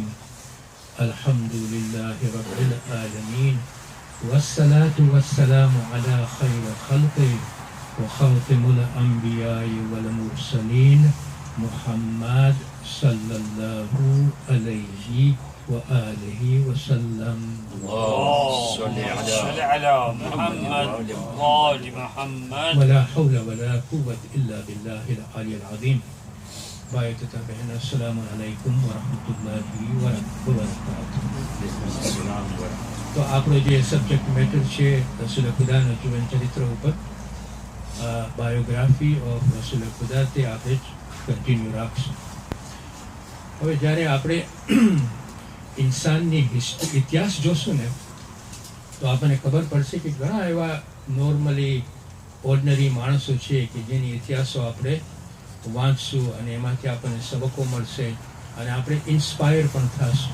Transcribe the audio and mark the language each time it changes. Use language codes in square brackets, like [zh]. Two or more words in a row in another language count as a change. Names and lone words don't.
[ar] الحمد لله رب العالمين والصلاة والسلام على خير خلقه وخاتم الأنبياء والمرسلين محمد صلى الله عليه وآله وسلم. اللهم صل على محمد وآل محمد. ولا حول ولا قوة إلا بالله العلي العظيم. بايت تابعنا السلام عليكم ورحمة الله وبركاته. [gu] તો આપણો જે [en] subject matter [gu] છે રસૂલ ખુદાના જીવન ચરિત્ર ઉપર, [en] biography of [gu] રસૂલ ખુદા, તે આપણે કન્ટિન્યુ રાખશું. હવે જ્યારે આપણે ઇન્સાનની ઇતિહાસ જોશું ને, તો આપણને ખબર પડશે કે ઘણા એવા [en] normally ordinary [gu] માણસો છે કે જેની ઇતિહાસો આપણે વાંચશું અને એમાંથી આપણને સબકો મળશે અને આપણે ઇન્સ્પાયર પણ થશું.